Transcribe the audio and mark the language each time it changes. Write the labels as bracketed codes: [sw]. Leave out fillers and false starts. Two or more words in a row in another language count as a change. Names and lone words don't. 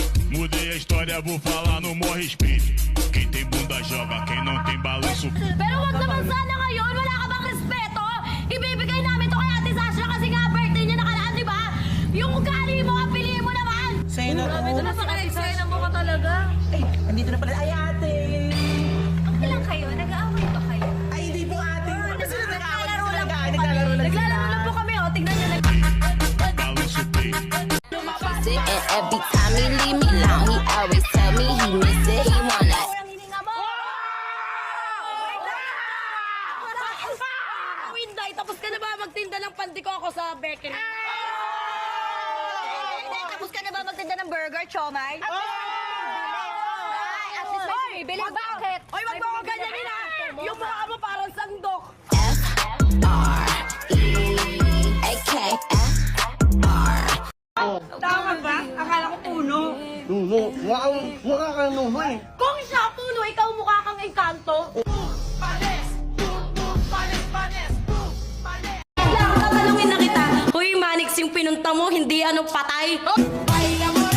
[pt] Mudei a história, vou falar no maior respeito. Quem tem bunda joga, quem não tem balanço. [tl] Pero wag naman sana ngayon, wala ka bang respeto? Ibibigay namin to kay Ate Sasha kasi nga birthday niya nakaraan, di ba? Yung ugali mo, piliin mo naman! Sa'yo na Grabe, ito na sa ka-excite mo ka talaga. Ay, andito na pala. Ay, ate. Okay lang kayo, nag-aaway ba kayo? Ay, hindi po, ate. Kasi Naglalaro lang po kami. Naglalaro lang sila. Naglalaro lang po kami, oh. Tignan niyo. [pt] Balanço peito. [en] And every time he leave me alone, he always tell me he miss it, he wanna. [tl] Ang hininga mo! Winday, tapos ka na ba magtinda ng pandikoko sa bakery? Tapos ka na ba magtinda ng burger, chomay? At least may bumibili. Bakit? Oy, wag mo akong ganyanin ha! Yung mukha mo parang sandok. [en] F-R-E-A-K-F-R. [tl] Tama ba? Akala ko puno. Nuno, mukha ka ng nuno eh. Kung siya puno, ikaw mukha kang engkanto. Tatanungin na kita, Hoy Manix, yung pinunta mo, hindi ano patay?